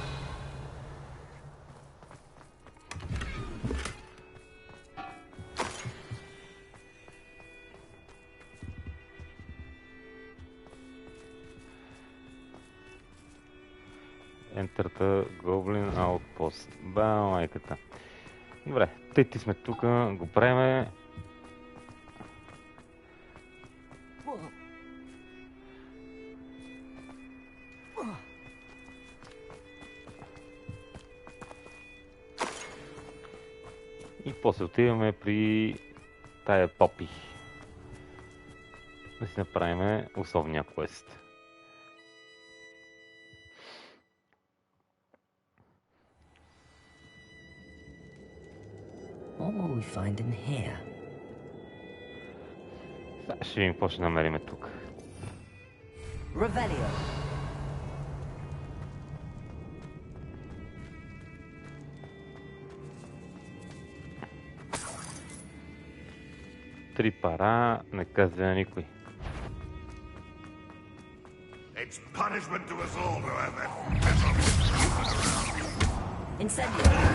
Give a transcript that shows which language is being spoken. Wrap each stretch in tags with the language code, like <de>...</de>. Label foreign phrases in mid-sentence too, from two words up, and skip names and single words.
<en>Enter the Goblin Outpost.</en> <bg>Ба, майката. Добре, тъй ти сме тук, го правиме. И после отиваме при тая Попи. Да си направим основния квест.</bg> <en>What will we find in here?</en> <bg>Сега ще видим какво ще намериме тук. Revelio. Три пара, не казва на никой.</bg> <en>It's punishment to us all, however. Incendio.</en>